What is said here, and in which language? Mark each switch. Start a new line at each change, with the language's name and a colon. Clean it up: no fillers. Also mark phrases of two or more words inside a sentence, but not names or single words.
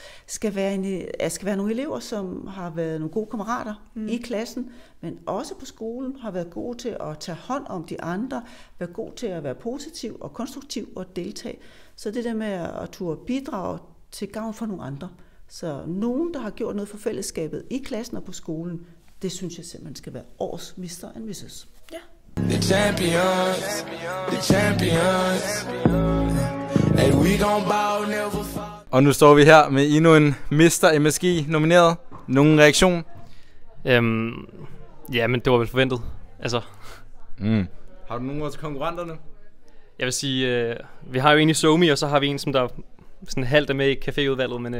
Danish: skal være nogle elever, som har været nogle gode kammerater i klassen, men også på skolen har været gode til at tage hånd om de andre, være gode til at være positiv og konstruktiv og deltage. Så det der med at turde bidrage til gavn for nogle andre. Så nogen, der har gjort noget for fællesskabet i klassen og på skolen, det synes jeg simpelthen skal være års Mr.
English: and Mrs.
Danish: Ja.
English: The champions, the champions. Hey, we gon' bow, never fall.
Danish: Og nu står vi her med endnu en Mr. MSG nomineret. Nogen reaktion? Ja, men det var vel forventet. Altså. Har du nogen ord til konkurrenterne? Jeg vil sige, vi har jo en i Somi, og så har vi en, som der sådan halvt er med i caféudvalget, men...